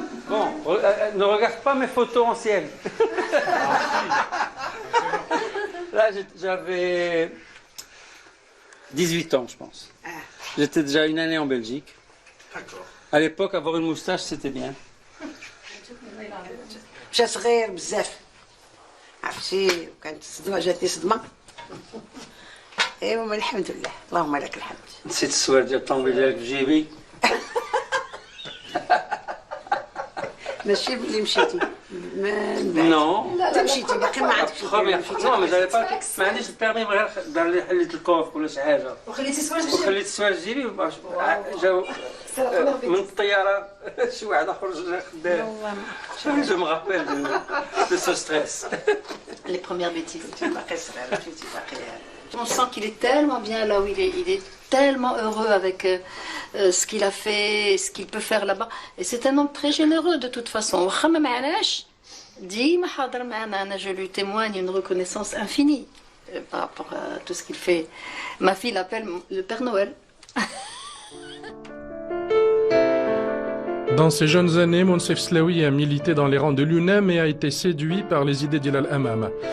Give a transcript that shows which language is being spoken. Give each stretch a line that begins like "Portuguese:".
French: Bon, ne regarde pas mes photos anciennes. Là, j'avais 18 ans, je pense. J'étais déjà une année en Belgique. D'accord. À l'époque, avoir une moustache, c'était bien.
Arabic: مشى صغير بزاف. عرفتي وكانت الصدمة جاتني صدمة. ايوا الحمد لله، اللهم لك الحمد. نسيت السوار ديال الطوموبيل ديالك في جيبي. ماشي بلي مشيتي.
French: Non.
Arabic: انت مشيتي باقي ما عندكش.
French: Non, mais j'avais pas.
Arabic: ما عنديش البيرمي غير دار لي حليت الكوف ولا شي حاجة. وخليتي سواج في وخليت السواج في جيبي جاو من الطيارة شي واحد آخر جا خدام.
French: Je me rappelle de ce stress. les premières bêtises.
Arabic: باقي صغير مشيتي باقي.
French: On sent qu'il est tellement bien là où il est tellement heureux avec ce qu'il a fait, ce qu'il peut faire là-bas. Et c'est un homme très généreux de toute façon.
Arabic: واخا ما معناش ديما حاضر معنا. أنا
French: je lui témoigne une reconnaissance infinie par rapport à tout ce qu'il fait. Ma fille l'appelle le Père Noël. Dans ses jeunes années, Monsef Slaoui a milité dans les rangs de l'UNEM et a été séduit par les idées d'Ilal Hamam.